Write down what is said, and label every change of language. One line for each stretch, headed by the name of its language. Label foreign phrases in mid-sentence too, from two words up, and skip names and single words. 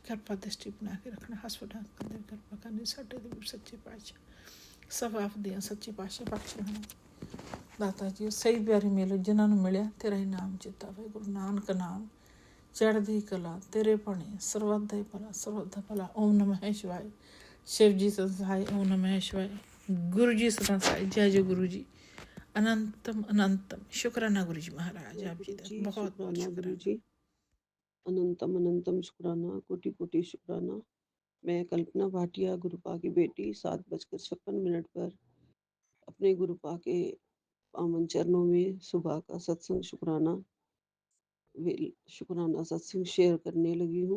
Punjabi: ਕਿਰਪਾ ਦ੍ਰਿਸ਼ਟੀ ਬਣਾ ਕੇ ਰੱਖਣਾ, ਹਸਪਤਾਲ ਕੰਦੇ ਕਿਰਪਾ ਕਰਨੀ ਸਾਡੇ ਦੇ ਸੱਚੇ ਪਾਤਸ਼ਾਹ। ਸਭ ਆਪ ਦੀਆਂ ਸੱਚੇ ਪਾਤਸ਼ਾਹ ਬਖਸ਼ ਲੈਣਾ ਦਾਤਾ ਜੀ। ਸਹੀ ਪਿਆਰੀ ਮਿਲੋ ਜਿਨ੍ਹਾਂ ਨੂੰ ਮਿਲਿਆ ਤੇਰਾ ਹੀ ਨਾਮ ਚੇਤਾ ਵੇ। ਗੁਰੂ ਨਾਨਕ ਨਾਮ ਚੜ੍ਹਦੀ ਕਲਾ ਤੇਰੇ ਭਾਣੇ, ਸਰਬੱਤ ਦਾ ਭਲਾ, ਸਰਬੱਤ ਦਾ ਭਲਾ।
Sanskrit: ओम नमः शिवाय।
Hindi: शिव जी सदाय।
Sanskrit: ओम नमः शिवाय।
Hindi: गुरु जी सदाय। जय जय गुरु जी। अनंतम अनंतम शुक्राना गुरु जी महाराज आप जी का बहुत बहुत गुरु शुक्राना। जी। अनंतम अनंतम शुक्राना, कोटि कोटि शुक्राना। मैं कल्पना भाटिया, गुरुपा की बेटी, 7:56 पर अपने गुरुपा के पावन चरणों में सुबह का सत्संग शुक्राना सत्संग शेयर करने लगी हूँ।